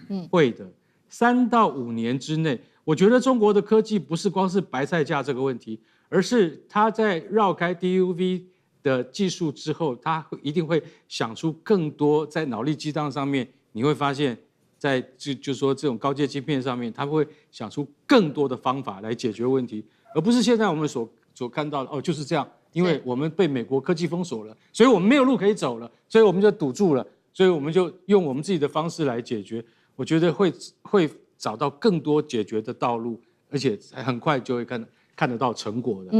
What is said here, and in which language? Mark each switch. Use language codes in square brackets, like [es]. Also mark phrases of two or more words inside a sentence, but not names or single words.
[zh] 會的。3到5年之內，我覺得中國的科技不是光是白菜價這個問題，而是它在繞開 DUV 的技術之後，它一定會想出更多在腦力激盪上面，你會發現，在就說這種高階晶片上面，它會想出更多的方法來解決問題，而不是現在我們所看到的哦，就是這樣，因為我們被美國科技封鎖了，所以我們沒有路可以走了，所以我們就堵住了，所以我們就用我們自己的方式來解決。我覺得會找到更多解決的道路，而且很快就会看得到成果的。